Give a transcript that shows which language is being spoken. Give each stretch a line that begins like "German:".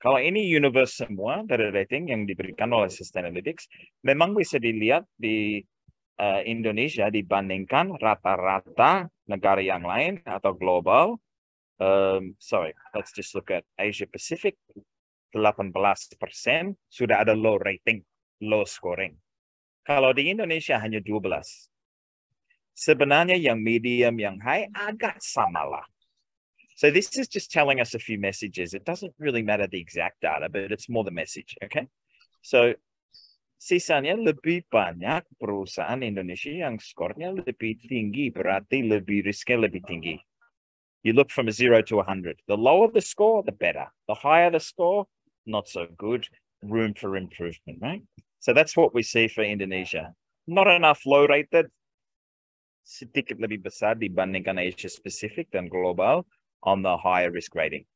Indonesian: Kalau ini universe semua dari rating yang diberikan oleh Sustainalytics, memang bisa dilihat di Indonesia dibandingkan rata-rata negara yang lain atau global.
English: Let's just look at Asia Pacific. 18%
Indonesian: sudah ada
English: low rating, low scoring.
Indonesian: Kalau di Indonesia hanya 12. Sebenarnya yang medium, yang high agak samalah.
English: So this is just telling us a few messages. It doesn't really matter the exact data, but it's more the message, okay?
Indonesian: So sisanya lebih banyak perusahaan Indonesia yang skornya lebih tinggi, berarti lebih risknya lebih tinggi.
English: You look from a 0 to 100. The lower the score, the better. The higher the score, not so good. Room for improvement, right? So that's what we see for Indonesia. Not enough low rated,
Indonesian: sedikit lebih besar dibandingkan Asia Pacific dan global
English: on the higher risk rating.